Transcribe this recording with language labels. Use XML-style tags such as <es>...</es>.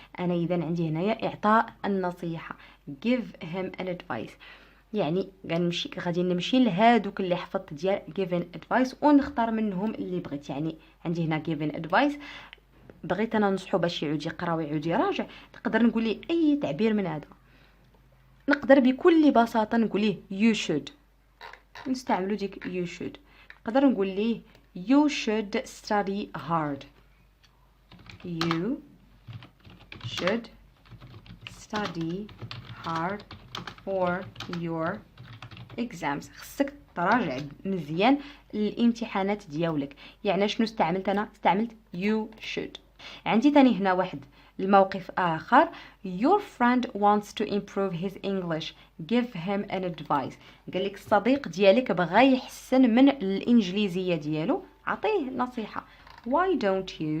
<ar>انا اذا عندي هنايا اعطاء النصيحه</ar> <en>give him an advice،</en> <ar>يعني غادي نمشي لهادوك اللي حفظت ديال given advice ونختار منهم اللي بغيت. يعني عندي هنا given advice بغيت انا نصحو باش يعود يقرا ويعود يراجع، نقدر نقول ليه اي تعبير من هذا، نقدر بكل بساطه نقول ليه</ar> <en>you should،</en> <ar>نستعملوا ديك you should.</ar> <en>نقدر نقول ليه you should study hard، you should study hard for your exams،</en> <ar>خصك تراجع مزيان الامتحانات ديالك. يعني شنو استعملت انا؟ استعملت you should. عندي ثاني هنا واحد الموقف اخر</ar> <en>your friend wants to improve his English give him an advice.</en> <ar>قال لك الصديق ديالك بغى يحسن من الانجليزيه ديالو، عطيه نصيحه</ar> <en>why don't</en>